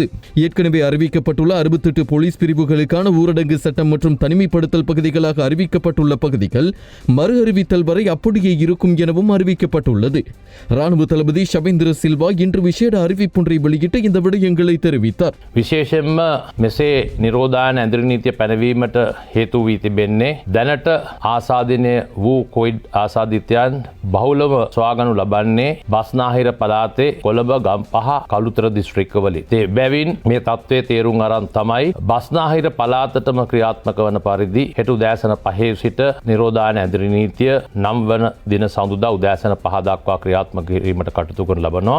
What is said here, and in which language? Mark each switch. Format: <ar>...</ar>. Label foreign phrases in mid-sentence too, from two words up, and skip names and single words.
<ta>ஏற்கனவே அறிவிக்கப்பட்டுள்ள 68 போலீஸ் பிரிவுகளுக்கான ஊரடங்கு சட்டம் மற்றும் தனிமைப்படுத்தல் பகுதிகளாக அறிவிக்கப்பட்டுள்ள பகுதிகள் மறு அறிவித்தல் வரை அப்படியே இருக்கும் எனவும் அறிவிக்கப்பட்டுள்ளது. ராணுவ தளபதி ஷவேந்திர சில்வா இன்று விசேட அறிவிப்பொன்றை வெளியிட்டு இந்த விடயங்களை தெரிவித்தார்.</ta> <si>විශේෂයෙන්ම මෙසේ නිරෝධායන ඇඳුරු නීතිය පැනවීමට හේතු වී තිබෙන්නේ දැනට ආසාදනය වූ කොවිඩ් ආසාදිතයන් බහුලව සොයාගනු ලබන්නේ බස්නාහිර පළාතේ කොළඹ ගම්පහ කළුතර දිස්ත්‍රික්කවලින්. ඒ බැවින් මේ තත්ත්වයේ තේරුම් අරන් තමයි බස්නාහිර පළාතටම ක්‍රියාත්මක වන පරිදි හෙට උදෑසන 5 සිට නිරෝධායන ඇඳුරු නීතිය 9 වන දින සඳුදා උදෑසන 5 දක්වා ක්‍රියාත්මක කිරීමට කටයුතු කරනු ලබනවා.</si>